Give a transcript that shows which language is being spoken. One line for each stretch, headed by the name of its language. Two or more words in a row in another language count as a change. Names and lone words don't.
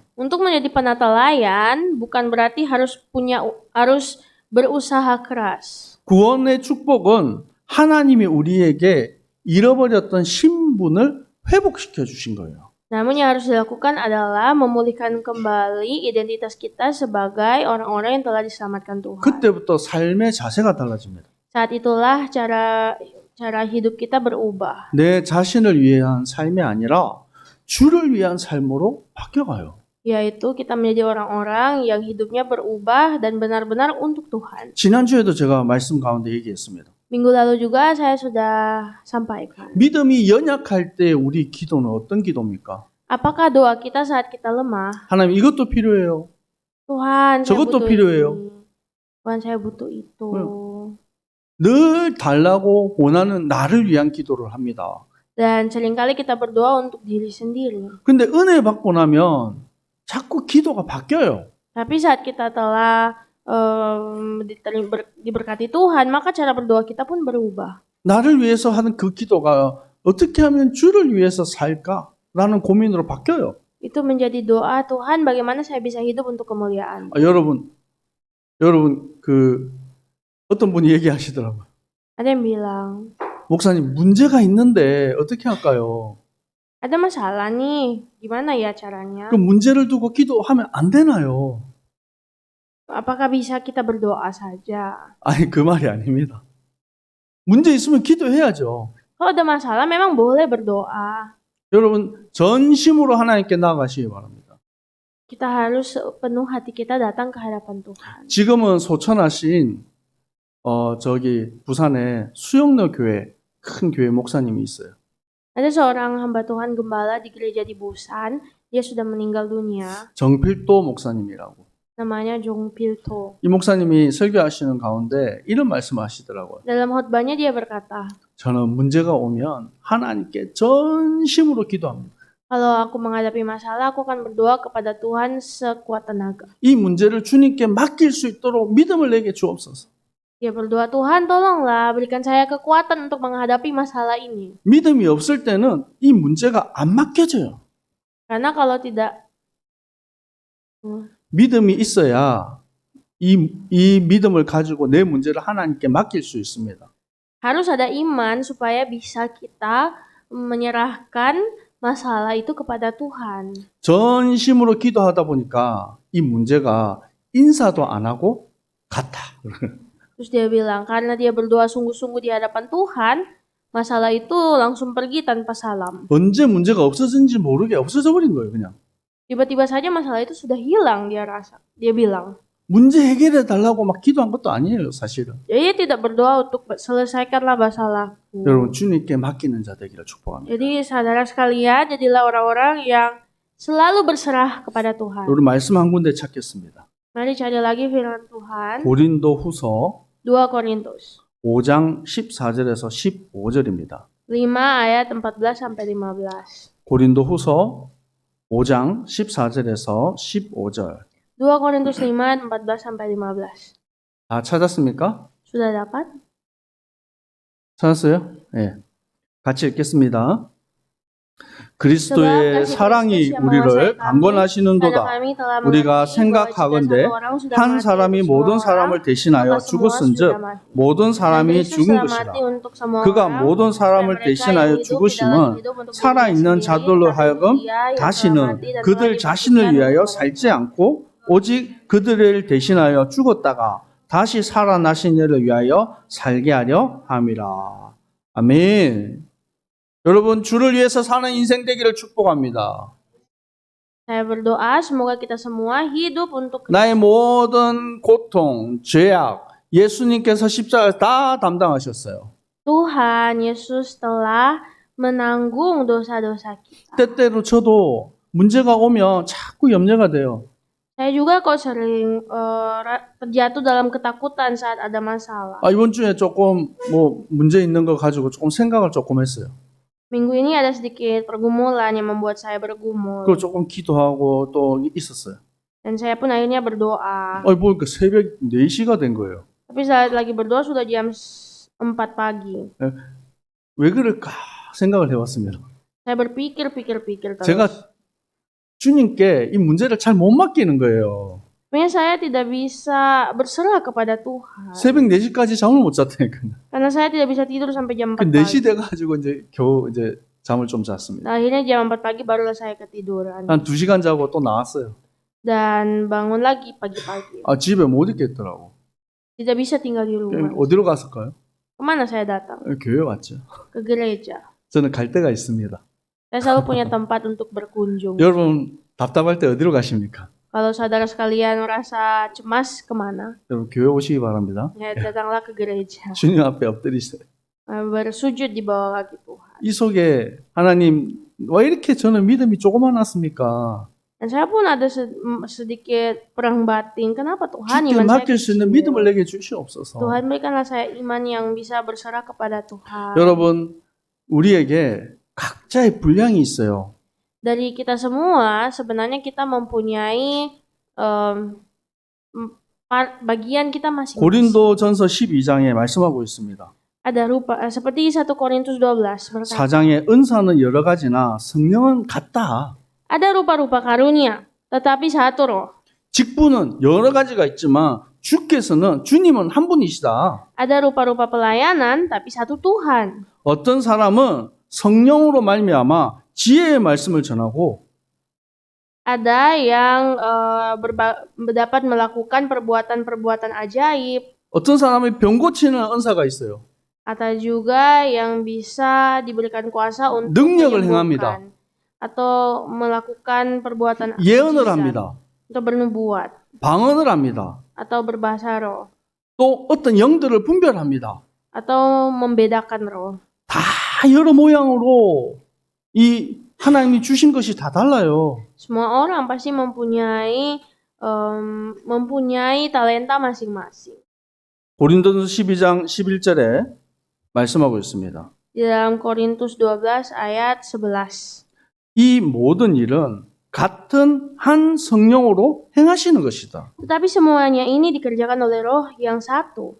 Indonesian: Untuk menjadi penata layan bukan berarti harus berusaha keras.
Korean: 구원의 축복은 하나님이 우리에게 잃어버렸던 신분을 회복시켜 주신 거예요.
Indonesian: Namun yang harus dilakukan adalah memulihkan kembali identitas kita sebagai orang-orang yang telah diselamatkan Tuhan.
Korean: 그때부터 삶의 자세가 달라집니다.
Indonesian: Saat itulah cara hidup kita berubah.
Korean: 내 자신을 위한 삶이 아니라 주를 위한 삶으로 바뀌어가요.
Indonesian: Yaitu kita menjadi orang-orang yang hidupnya berubah dan benar-benar untuk Tuhan.
Korean: 지난주에도 제가 말씀 가운데 얘기했습니다.
Indonesian: Minggu lalu juga saya sudah sampaikan.
Korean: 믿음이 연약할 때 우리 기도는 어떤 기도입니까?
Indonesian: Apakah doa kita saat kita lemah?
Korean: 하나님 이것도 필요해요.
Indonesian: Tuhan, saya
Korean: 저것도
Indonesian: butuh
Korean: 필요해요.
Indonesian: ini. Tuhan, saya butuh itu.
Korean: 늘 달라고 원하는 나를 위한 기도를 합니다.
Indonesian: Dan seringkali kita berdoa untuk diri sendiri.
Korean: 근데 은혜 받고 나면 자꾸 기도가 바뀌어요.
Indonesian: Tapi saat kita telah diberkati Tuhan, maka cara berdoa kita pun berubah.
Korean: 나를 위해서 하는 그 기도가 어떻게 하면 주를 위해서 살까라는 고민으로 바뀌어요.
Indonesian: Itu menjadi doa, Tuhan, bagaimana saya bisa hidup untuk kemuliaan.
Korean: 여러분 그 어떤 분이 얘기하시더라고요.
Indonesian: Ada yang bilang,
Korean: 목사님 문제가 있는데 어떻게 할까요?
Indonesian: ada masalah nih, gimana ya caranya?
Korean: 그 문제를 두고 기도하면 안 되나요?
Indonesian: Apakah bisa kita berdoa saja?
Korean: 아니 그 말이 아닙니다. 문제 있으면 기도해야죠.
Indonesian: Kalau ada masalah memang boleh berdoa.
Korean: 여러분 전심으로 하나님께 나아가시기 바랍니다.
Indonesian: Kita harus penuh hati kita datang ke hadapan Tuhan.
Korean: 지금은 소천하신 부산에 수영로 교회 큰 교회 목사님이 있어요.
Indonesian: Ada seorang hamba Tuhan gembala di gereja di Busan, dia sudah meninggal dunia.
Korean: 정필도 목사님이라고.
Indonesian: Namanya Jong Pilto.
Korean: 이 목사님이 설교하시는 가운데 이런 말씀하시더라고요.
Indonesian: Dalam khotbahnya dia berkata,
Korean: 저는 문제가 오면 하나님께 전심으로 기도합니다.
Indonesian: kalau aku menghadapi masalah, aku akan berdoa kepada Tuhan sekuat tenaga.
Korean: 이 문제를 주님께 맡길 수 있도록 믿음을 내게 주옵소서.
Indonesian: Dia berdoa, Tuhan tolonglah berikan saya kekuatan untuk menghadapi masalah ini.
Korean: 믿음이 없을 때는 이 문제가 안 맡겨져요.
Indonesian: Karena kalau tidak
Korean: 믿음이 있어야 이 믿음을 가지고 내 문제를 하나님께 맡길 수 있습니다.
Indonesian: Harus ada iman supaya bisa kita menyerahkan masalah itu kepada Tuhan.
Korean: 전심으로 기도하다 보니까 이 문제가 인사도 안 하고 갔다.
Indonesian: Terus dia bilang, karena dia berdoa sungguh-sungguh di hadapan Tuhan, masalah itu langsung pergi tanpa salam.
Korean: 언제 문제가 없어진지 모르게 없어져 버린 거예요, 그냥.
Indonesian: Tiba-tiba saja masalah itu sudah hilang, dia rasa. Dia bilang.
Korean: 문제 해결해 달라고 막 기도한 것도 아니에요, 사실은.
Indonesian: Dia tidak berdoa untuk selesaikanlah masalahku.
Korean: 여러분, 주님께 맡기는 자 되기를 축복합니다.
Indonesian: Jadi saudara sekalian, jadilah orang-orang yang selalu berserah kepada Tuhan.
Korean: 우리 말씀 한 군데 찾겠습니다.
Indonesian: Mari cari lagi firman Tuhan.
Korean: 고린도 후서
Indonesian: 2 Korintus
Korean: 5장 14절에서 15절입니다.
Indonesian: 5 ayat 14 sampai 15.
Korean: 고린도 후서 5장 14절에서 15절.
Indonesian: 2 Korintus 5 ayat 14 sampai 15.
Korean: 다 찾았습니까?
Indonesian: Sudah dapat?
Korean: 찾았어요? 네. 같이 읽겠습니다. 그리스도의 사랑이 우리를 강권하시는도다. 우리가 생각하건대 한 사람이 모든 사람을 대신하여 죽었은즉 모든 사람이 죽은 것이라. 그가 모든 사람을 대신하여 죽으심은 살아있는 자들로 하여금 다시는 그들 자신을 위하여 살지 않고 오직 그들을 대신하여 죽었다가 다시 살아나신 이를 위하여 살게 ha려 함이라. 아멘. 여러분, 주를 위해서 사는 인생 되기를 축복합니다.
Indonesian: Saya berdoa semoga kita semua hidup untuk
Korean: 나의 모든 고통, 죄악, 예수님께서 십자가에 다 담당하셨어요.
Indonesian: Tuhan Yesus telah menanggung dosa-dosa kita.
Korean: 때때로 저도 문제가 오면 자꾸 염려가 돼요.
Indonesian: Saya juga kok sering terjatuh dalam ketakutan saat ada masalah.
Korean: 이번 주에 조금 문제 있는 거 가지고 조금 생각을 조금 했어요.
Indonesian: Minggu ini ada sedikit pergumulan yang membuat saya bergumul.
Korean: 그걸 조금 기도하고 또 있었어요.
Indonesian: Dan saya pun akhirnya berdoa.
Korean: 보니까 새벽 4시가 된 거예요.
Indonesian: Tapi saat lagi berdoa sudah jam 4 pagi.
Korean: 왜 그럴까 생각을 해봤습니다.
Indonesian: Saya berpikir terus.
Korean: 제가 주님께 이 문제를 잘 못 맡기는 거예요.
Indonesian: Sebenarnya saya tidak bisa berserah kepada Tuhan.
Korean: 새벽 4시까지 잠을 못 잤다니까요.
Indonesian: Karena saya tidak bisa tidur sampai jam 4
Korean: 4시
Indonesian: pagi.
Korean: 돼가지고 겨우 잠을 좀 잤습니다.
Indonesian: Nah, akhirnya jam 4 pagi barulah saya ketiduran.
Korean: 한 2시간 자고 또 나왔어요.
Indonesian: Dan bangun lagi pagi-pagi.
Korean: 집에 못 있겠더라고.
Indonesian: Tidak bisa tinggal di rumah.
Korean: 어디로 갔을까요?
Indonesian: Kemana saya datang?
Korean: 교회 왔죠.
Indonesian: Ke gereja.
Korean: 저는 갈 데가 있습니다.
Indonesian: Saya selalu punya tempat untuk berkunjung.
Korean: 여러분 답답할 때 어디로 가십니까?
Indonesian: Kalau saudara sekalian merasa cemas, kemana?
Korean: 여러분 교회 오시기 바랍니다.
Indonesian: Ya, datanglah ke gereja.
Korean: 주님 앞에 엎드리세요.
Indonesian: Bersujud di bawah kaki Tuhan.
Korean: 이 속에 하나님 왜 이렇게 저는 믿음이 조그만했습니까?
Indonesian: Dan saya pun ada sedikit perang batin. Kenapa Tuhan
Korean: 주께
Indonesian: iman saya
Korean: 맡길 수 있는
Indonesian: kecil?
Korean: 믿음을 내게 주시옵소서.
Indonesian: Tuhan berikanlah saya iman yang bisa berserah kepada Tuhan.
Korean: 여러분 우리에게 각자의 분량이 있어요.
Indonesian: Dari kita semua sebenarnya kita mempunyai bagian kita masing-masing.
Korean: 고린도전서 12장에 말씀하고 있습니다.
Indonesian: Ada seperti 1 Korintus 12 berkata,
Korean: 사장의 은사는 여러 가지나 성령은 같다.
Indonesian: ada rupa-rupa karunia, tetapi satu roh.
Korean: 직분은 여러 가지가 있지만 주님은 한 분이시다.
Indonesian: Ada rupa-rupa pelayanan, tapi satu Tuhan.
Korean: 어떤 사람은 성령으로 말미암아 지혜의 말씀을 전하고
Indonesian: Ada yang dapat melakukan perbuatan-perbuatan ajaib.
Korean: 어떤 사람이 병 고치는 은사가 있어요.
Indonesian: Atau juga yang bisa diberikan kuasa untuk
Korean: 능력을
Indonesian: menyembuhkan.
Korean: 행합니다.
Indonesian: Atau melakukan perbuatan
Korean: 예언을
Indonesian: mukjizat.
Korean: 합니다.
Indonesian: Atau bernubuat.
Korean: 방언을 합니다.
Indonesian: Atau berbahasa roh.
Korean: 또 어떤 영들을 분별합니다.
Indonesian: Atau membedakan roh.
Korean: 다 여러 모양으로 이 하나님이 주신 것이 다 달라요.
Indonesian: Semua orang pasti mempunyai talenta masing-masing.
Korean: 고린도전서 12장 11절에 말씀하고 있습니다.
Indonesian: Di dalam Korintus 12 ayat 11.
Korean: 이 모든 일은 같은 한 성령으로 행하시는 것이다.
Indonesian: Tetapi semuanya ini dikerjakan oleh roh yang satu.